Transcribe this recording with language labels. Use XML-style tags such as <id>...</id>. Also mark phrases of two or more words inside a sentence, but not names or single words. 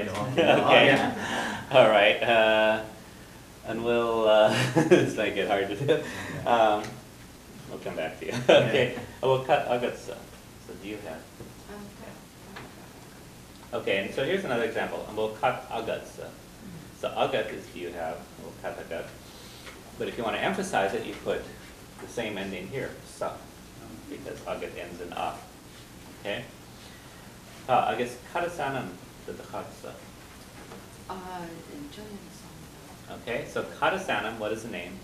<en>Okay. All right. And we'll, this might get hard to do. We'll come back to you. Okay. We'll cut agatsa. So do you have? Okay, and so here's another example. And we'll cut agatsa. So agat is do you have. We'll cut agat. But if you want to emphasize it, you put the same ending here, sa, because agat ends in a. Okay? I guess karasanam. Okay, so karasanam, what is the name?</en>